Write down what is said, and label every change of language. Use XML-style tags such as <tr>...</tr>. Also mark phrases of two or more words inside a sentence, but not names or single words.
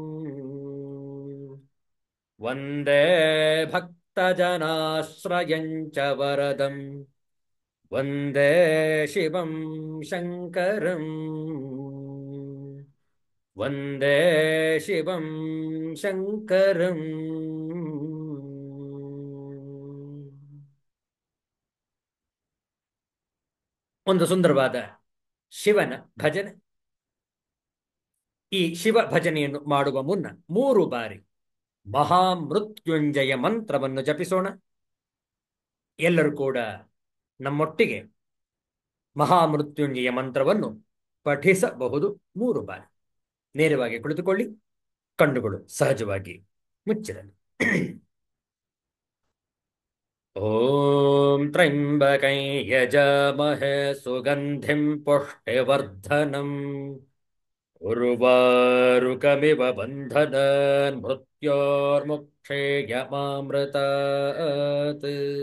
<sa>वन्दे भक्तजनाश्रयं च वरदम् वन्दे शिवं शङ्करम् वन्दे शिवं शङ्करम्</sa> <kn>ಒಂದು ಸುಂದರವಾದ ಶಿವನ ಭಜನೆ. ಈ ಶಿವ ಭಜನೆಯನ್ನು ಮಾಡುವ ಮುನ್ನ 3 ಬಾರಿ ಮಹಾಮೃತ್ಯುಂಜಯ ಮಂತ್ರವನ್ನು ಜಪಿಸೋಣ. ಎಲ್ಲರೂ ಕೂಡ ನಮ್ಮೊಟ್ಟಿಗೆ ಮಹಾಮೃತ್ಯುಂಜಯ ಮಂತ್ರವನ್ನು ಪಠಿಸಬಹುದು 3 ಬಾರಿ. ನೇರವಾಗಿ ಕುಳಿತುಕೊಳ್ಳಿ, ಕಣ್ಣುಗಳು ಸಹಜವಾಗಿ ಮುಚ್ಚಿರಲಿ.</kn> <sa>ಓಂ ತ್ರ್ಯಂಬಕೈ ಯಜಾಮಹೇ ಸುಗಂಧಿಂ ಪುಷ್ಟಿವರ್ಧನಂ ಉರ್ವಾರುಕಮಿವ ಬಂಧನಾನ್ ಮೃತ್ಯೋರ್ಮುಕ್ಷೇಯಮಾಮೃತಾತ್.</sa>